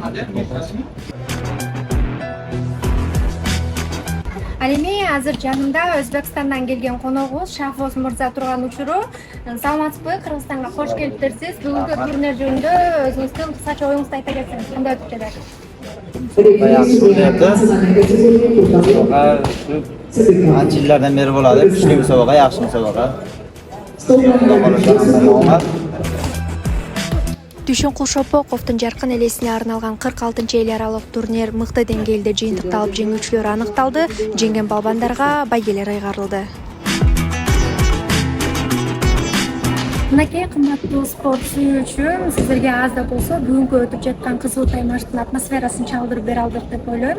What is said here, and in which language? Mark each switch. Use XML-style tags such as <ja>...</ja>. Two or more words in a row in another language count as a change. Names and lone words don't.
<ky>Ал эми азыр жанымда Өзбекстандан келген коногубуз Шахвоз Мырза турган учуру. Саламатсызбы? Кыргызстанга кош келипсиз. Бүгүнкү турнир жөнүндө өзүңүздүн кыскача оюңузду айта кетсеңиз, кандай өтүп жатат?</ky> <uz>Ancha yillardan beri bo'ladi. Kuchli musobaqa, yaxshi musobaqa.</uz> <ky>Дүйшөнкул Шопоковдун жаркын элесине арналган 46 эл аралык турнир мыкты деңгээлде жыйынтыкталып, жеңүүчүлөр аныкталды. Жеңген балбандарга байгелер айгарылды. Мынакей кымбаттуу спорт сүйүүчү, сиздерге аз да болсо бүгүнкү өтүп жаткан кызуу таймаштын атмосферасын чалдырып бере алдык деп ойлойм.</ky>